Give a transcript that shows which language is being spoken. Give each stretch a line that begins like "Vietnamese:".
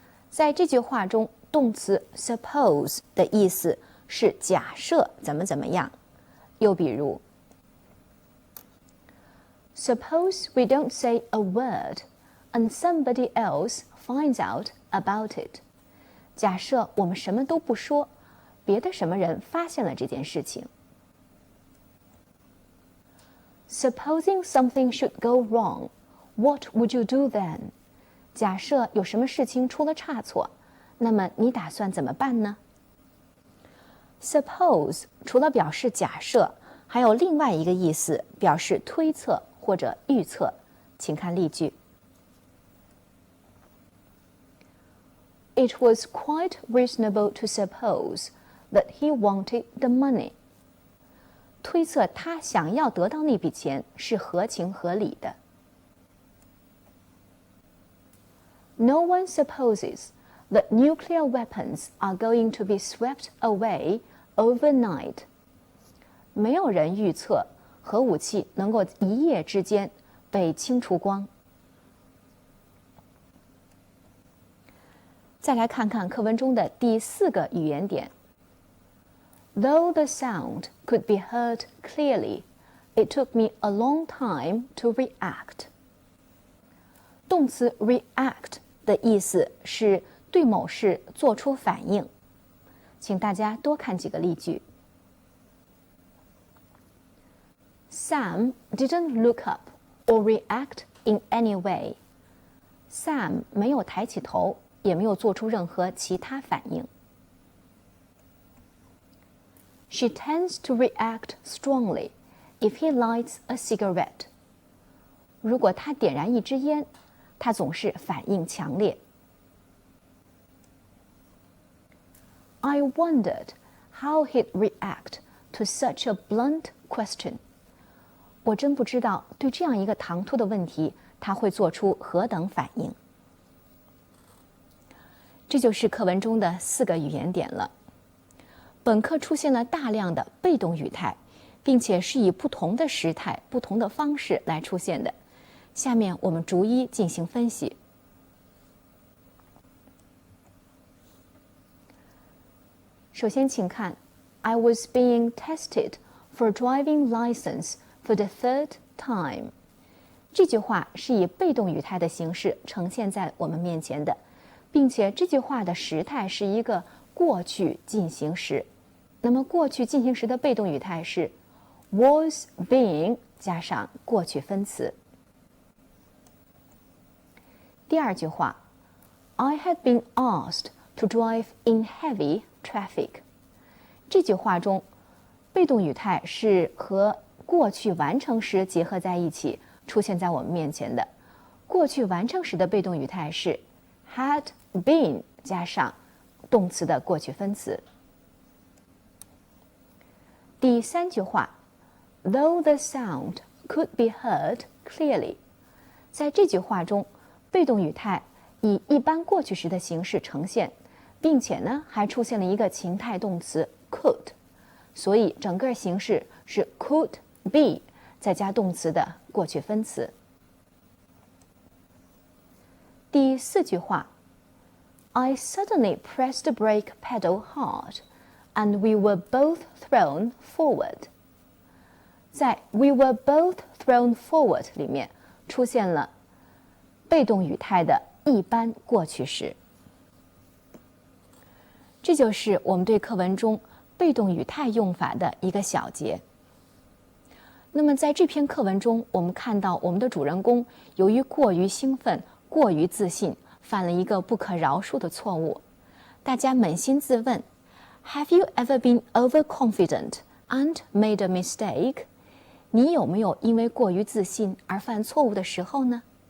Chinese: 在这句话中，动词 suppose 的意思是假设怎么怎么样。又比如
English: Suppose we don't say a word and somebody else finds out about it.
Chinese: 假设我们什么都不说，别的什么人发现了这件事情。
English: Supposing something should go wrong, what would you do then?
Chinese: 假设有什么事情出了差错，那么你打算怎么办呢？ Suppose 除了表示假设，还有另外一个意思，表示推测或者预测。请看例句。
English: It was quite reasonable to suppose that he wanted the money.
Chinese: 推测他想要得到那笔钱是合情合理的。
English: No one supposes that nuclear weapons are going to be swept away overnight.
Chinese: 没有人预测核武器能够一夜之间被清除光。再来看看课文中的第4个语言点。
English: Though the sound could be heard clearly, it took me a long time to react.
Chinese: 动词 react 的意思是对某事做出反应。请大家多看几个例句。
English: Sam didn't look up or react in any way.
Chinese: Sam 没有抬起头，也没有做出任何其他反应。
English: She tends to react strongly if he lights a cigarette.
Chinese: 如果他点燃一支烟，他总是反应强烈。
English: I wondered how he'd react to such a blunt question.
Chinese: 我真不知道对这样一个唐突的问题，他会做出何等反应。这就是课文中的4个语言点了。本课出现了大量的被动语态，并且是以不同的时态、不同的方式来出现的。下面我们逐一进行分析。首先，请看
English: I was being tested for a driving license for the 3rd time.
Chinese: 这句话是以被动语态的形式呈现在我们面前的，并且这句话的时态是一个过去进行时。那么过去进行时的被动语态是 was being 加上过去分词。第二句话
English: I had been asked to drive in heavy traffic.
Chinese: 这句话中被动语态是和过去完成时结合在一起出现在我们面前的。过去完成时的被动语态是 had been 加上动词的过去分词。第三句话
English: Though the sound could be heard clearly.
Chinese: 在这句话中，被动语态以一般过去时的形式呈现，并且呢还出现了一个情态动词 could， 所以整个形式是 could be 再加动词的过去分词。第四句话
English: I suddenly pressed the brake pedal hard, and we were both thrown forward.
Chinese: 在
English: we were both thrown forward
Chinese: 里面出现了被动语态的一般过去时。这就是我们对课文中被动语态用法的一个小结。那么在这篇课文中，我们看到我们的主人公由于过于兴奋、过于自信，犯了一个不可饶恕的错误。大家扪心自问
English: Have you ever been overconfident and made a mistake?
Chinese: 你有没有因为过于自信而犯错误的时候呢？